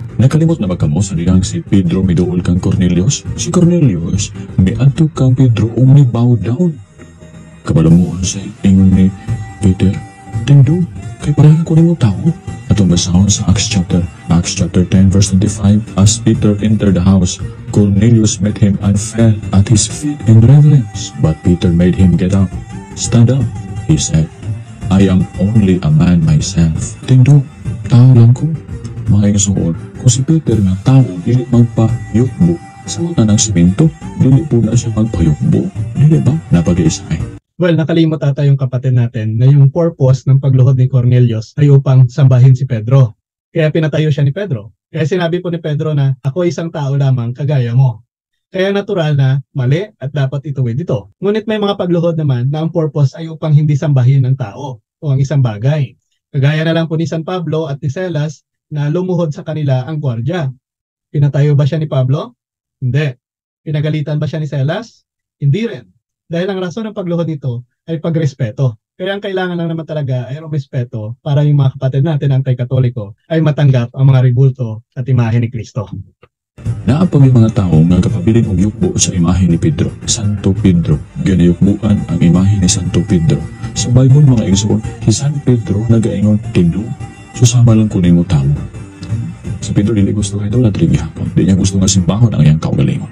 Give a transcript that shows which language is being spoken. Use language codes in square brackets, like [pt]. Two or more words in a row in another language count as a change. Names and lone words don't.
[ceb] Nakalimot na ba kamo sa diyang si Pedro miduol kang Cornelius? Si Cornelius, miadto kang Pedro ni [en] bow down. [ceb] Kabalamuhan sa ingon ni Peter, Tindo, kay pareha ko rin mo tao. Atong basahon sa [en] Acts chapter 10 verse 25, as Peter entered the house, Cornelius met him and fell at his feet in reverence. But Peter made him get up. Stand up, he said. I am only a man myself. [ceb] Tindo, tao lang ko. Mga igsoon, kung si Peter nga tao, dili magpayukbo. Sa mata ng simento, dili po na siya magpayukbo. Dili ba? Napag-iisay. [tl] Well, nakalimot ata yung kapatid natin na yung purpose ng pagluhod ni Cornelius ay upang sambahin si Pedro. Kaya pinatayo siya ni Pedro. Kaya sinabi po ni Pedro na ako isang tao lamang kagaya mo. Kaya natural na mali at dapat ituwid ito. Ngunit may mga pagluhod naman na ang purpose ay upang hindi sambahin ng tao o ang isang bagay. Kagaya na lang po ni San Pablo at ni Silas na lumuhod sa kanila ang gwardya. Pinatayo ba siya ni Pablo? Hindi. Pinagalitan ba siya ni Silas? Hindi rin. Dahil ang rason ng pagluhod nito ay pagrespeto. Kaya ang kailangan lang naman talaga ay respeto para yung mga kapatid natin anti-katoliko ay matanggap ang mga ribulto at imahe ni Kristo. [ceb] Naapag yung mga tao nga kapabilin og yukbo sa imahe ni Pedro, Santo Pedro. Ginayukbuan ang imahe ni Santo Pedro. Sa Bible mga igsoon, si San Pedro nagaingon, Tindo, susama lang ko nimo tao. Si Pedro dili gusto nga idolatry gihapon. Di niya gusto nga simbahon ang iyang kaugalingon.